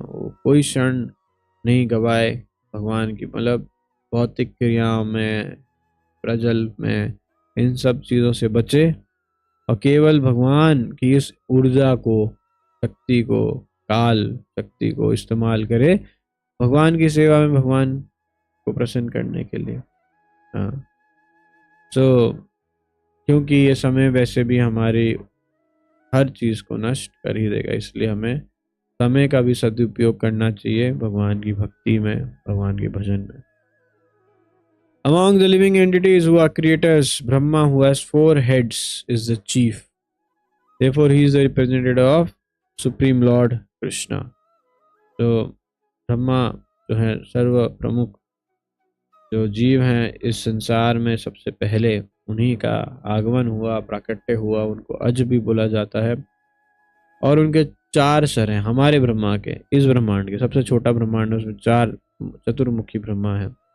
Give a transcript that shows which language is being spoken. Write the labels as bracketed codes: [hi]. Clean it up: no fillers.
[hi] वो कोई क्षण नहीं गवाए भगवान की, मतलब भौतिक क्रियाओं में, प्रजल में, इन सब चीज़ों से बचे और केवल भगवान की इस ऊर्जा को, शक्ति को, काल शक्ति को इस्तेमाल करे भगवान की सेवा में, भगवान को प्रसन्न करने के लिए। हाँ, तो क्योंकि ये समय वैसे भी हमारी हर चीज़ को नष्ट कर ही देगा, इसलिए हमें समय का भी सदुपयोग करना चाहिए भगवान की भक्ति में, भगवान के भजन में। [en] Among the living entities who are creators, Brahma, who has 4 heads, is the chief. Therefore, he is the representative of Supreme Lord Krishna. [hi] तो ब्रह्मा जो है सर्व प्रमुख जो जीव हैं इस संसार में, सबसे पहले उन्हीं का आगमन हुआ, प्राकट्य हुआ, उनको अज भी बोला जाता है। और उनके 4 सर हैं हमारे ब्रह्मा के, इस ब्रह्मांड के सबसे छोटा ब्रह्मांड है, उसमें 4 चतुर्मुखी ब्रह्मा है।